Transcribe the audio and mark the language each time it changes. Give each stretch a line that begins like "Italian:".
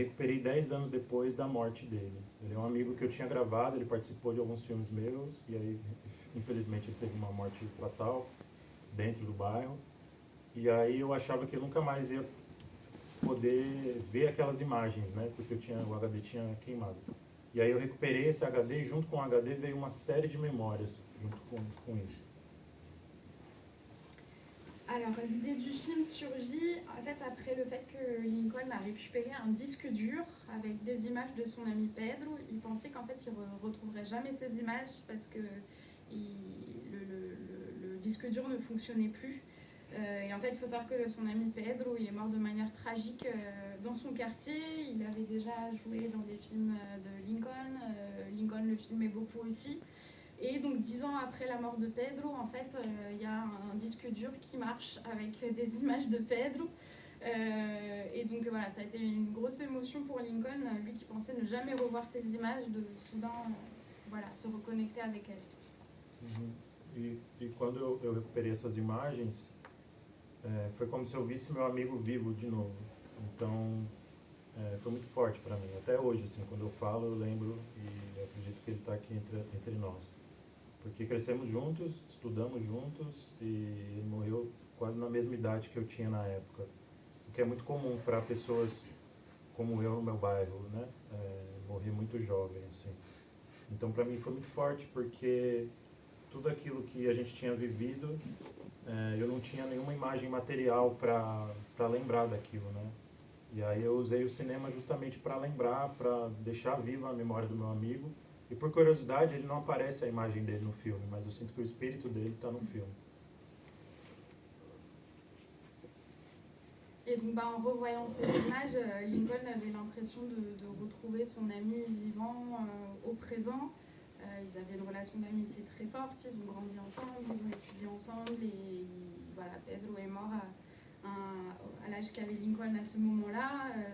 Portuguese: recuperei 10 anos depois da morte dele. Ele é um amigo que eu tinha gravado, ele participou de alguns filmes meus, e aí, infelizmente, ele teve uma morte fatal dentro do bairro. E aí eu achava que eu nunca mais ia poder ver aquelas imagens, né? Porque o HD tinha queimado. E aí eu recuperei esse HD e junto com o HD veio uma série de memórias junto com isso.
French: Alors, l'idée du film surgit en fait après le fait que Lincoln a récupéré un disque dur avec des images de son ami Pedro. Il pensait qu'en fait il ne retrouverait jamais ces images parce que le disque dur ne fonctionnait plus. Et en fait, il faut savoir que son ami Pedro, il est mort de manière tragique dans son quartier. Il avait déjà joué dans des films de Lincoln. Lincoln le filmait beaucoup aussi. Et donc 10 ans après la mort de Pedro, en fait, il y a un disque dur qui marche avec des images de Pedro. Et donc voilà, ça a été une grosse émotion pour Lincoln, lui qui pensait ne jamais revoir ces images, de soudain voilà, se reconnecter avec elles.
Portuguese: E quando eu recuperei essas imagens, foi como se eu visse meu amigo vivo de novo. Então, foi muito forte para mim. Até hoje, assim, quando eu falo, eu lembro e eu acredito que ele está aqui entre nós. Porque crescemos juntos, estudamos juntos e ele morreu quase na mesma idade que eu tinha na época. O que é muito comum para pessoas como eu no meu bairro, né? Morrer muito jovem, assim. Então, para mim foi muito forte porque tudo aquilo que a gente tinha vivido, eu não tinha nenhuma imagem material para lembrar daquilo, né? E aí eu usei o cinema justamente para lembrar, para deixar viva a memória do meu amigo. E por curiosidade, ele não aparece a imagem dele no filme, mas eu sinto que o espírito dele está no filme.
French: Et donc, en revoyant ces images, Lincoln avait l'impression de retrouver son ami vivant au présent. Ils avaient une relation d'amitié très forte, ils ont grandi ensemble, ils ont étudié ensemble et voilà, Pedro est mort à l'âge qu'avait Lincoln à ce moment-là.